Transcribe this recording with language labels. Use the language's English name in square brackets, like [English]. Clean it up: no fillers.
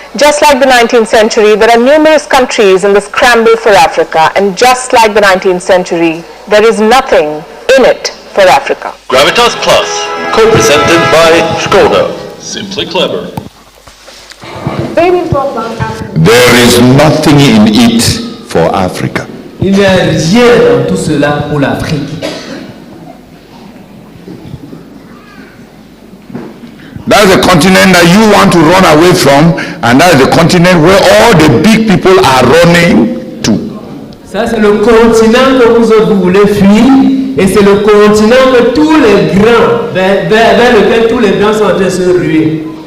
[English] Just like the 19th century, there are numerous countries in the scramble for Africa, and just like the 19th century, there is nothing in it for Africa. Gravitas Plus, co-presented by Skoda. Simply clever. There is nothing in it for Africa. [French] Il n'y a rien dans tout cela pour l'Afrique. [English] That is the continent that you want to run away from, and that is the continent where all the big people are running to. [French] Ça, c'est le continent que vous autres vous voulez fuir, et c'est le continent que tous les grands, vers lequel tous les grands sont en train de se ruer.